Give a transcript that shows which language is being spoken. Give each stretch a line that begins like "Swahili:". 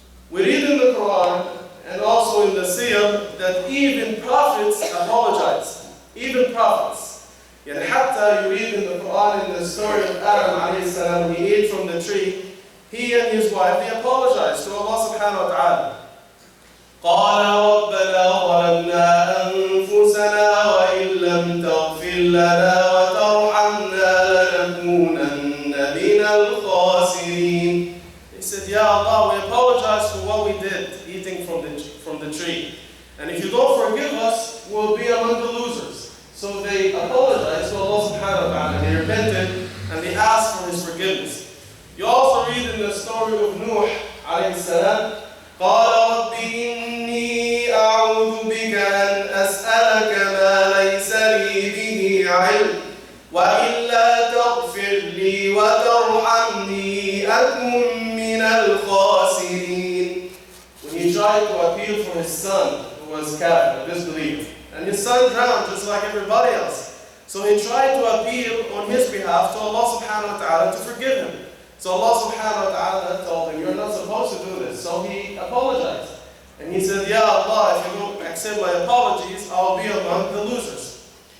English: We read in the Quran and also in the Siyar that even prophets apologize. Even prophets.
Arabic: يعني حتى
English: you read in the Quran in the story of Adam alayhi salam, he ate from the tree, he and his wife, they apologized to Allah subhanahu wa ta'ala.
Arabic: قال ربنا ظلمنا أنفسنا وإن لم تغفر لنا وترحمنا لنكونن من الخاسرين.
English: He said, Ya Allah, we apologize for what we did, eating from the tree. And if you don't forgive us, we'll be among the losers. So they apologized to Allah subhanahu wa ta'ala, they repented, and they asked for His forgiveness. You also read in the story of Nuh alayhi salam,
Arabic: قال رب إني أعوذ بك أن أسألك ما ليس لي به علم وإلا تغفر لي وترحمني أكن من الخاسرين.
English: When he tried to appeal for his son who was kafir, a disbeliever, and his son drowned just like everybody else. So he tried to appeal on his behalf to Allah subhanahu wa ta'ala to forgive him. So Allah subhanahu wa ta'ala told him, you're not supposed to do this. So he apologized. And he said, Ya Allah, if you don't accept my apologies, I'll be among the losers.